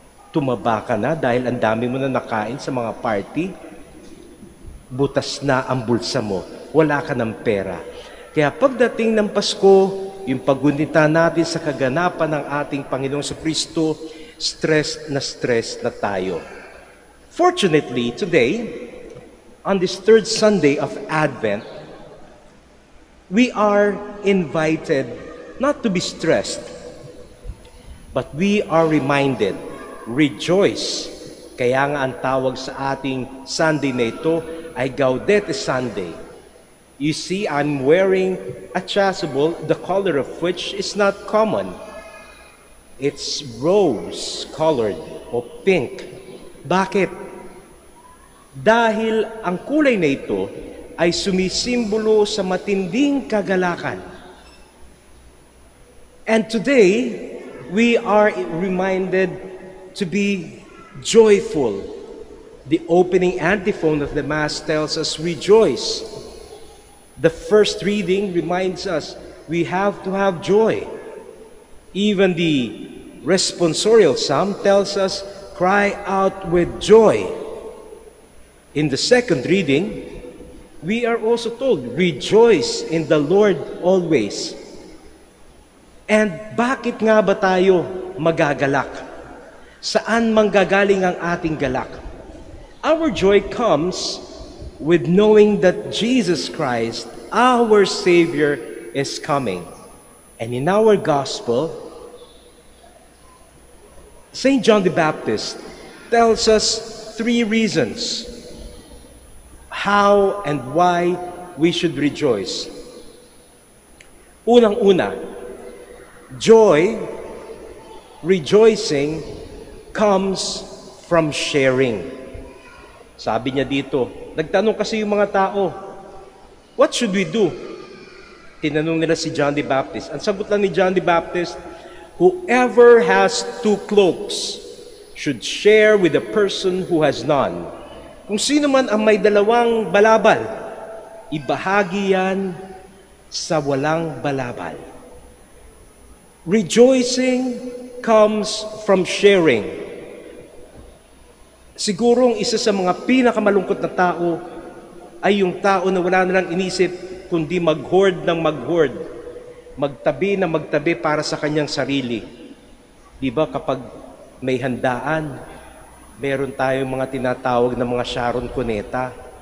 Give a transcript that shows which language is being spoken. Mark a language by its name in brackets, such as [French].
[Filipino] Tumaba ka na dahil ang dami mo na nakain sa mga party? Butas na ang bulsa mo. Wala ka ng pera. Kaya pagdating ng Pasko, yung paggunita natin sa kaganapan ng ating Panginoong Kristo, stress na tayo. [English] Fortunately, today, on this third Sunday of Advent, we are invited not to be stressed, But we are reminded, rejoice. [Filipino] Kaya nga ang tawag sa ating Sunday na ito ay Gaudete Sunday. [English] You see, I'm wearing a chasuble, the color of which is not common. It's rose-colored o pink. [Filipino] Bakit? Dahil ang kulay na ito ay sumisimbolo sa matinding kagalakan. [English] And today, we are reminded to be joyful. The opening antiphon of the Mass tells us, rejoice. The first reading reminds us we have to have joy. Even the responsorial psalm tells us, cry out with joy. In the second reading, we are also told, rejoice in the Lord always. [Filipino] And bakit nga ba tayo magagalak? Saan manggagaling ang ating galak? [English] Our joy comes with knowing that Jesus Christ, our Savior, is coming. And in our gospel, St. John the Baptist tells us 3 reasons how and why we should rejoice. [Filipino] Unang-una, [English] joy, rejoicing, comes from sharing. [Filipino] Sabi niya dito, nagtanong kasi yung mga tao, [English] what should we do? [Filipino] Tinanong nila si John the Baptist. Ang sagot lang ni [English] John the Baptist, whoever has 2 cloaks should share with the person who has none. [Filipino] Kung sino man ang may 2 balabal, ibahagi yan sa walang balabal. [English] Rejoicing comes from sharing. [Filipino] Sigurong isa sa mga pinakamalungkot na tao ay yung tao na wala na lang inisip kundi mag-hoard ng mag-hoard. Magtabi na magtabi para sa kanyang sarili. Di ba kapag may handaan, meron tayong mga tinatawag na mga Sharon Cuneta.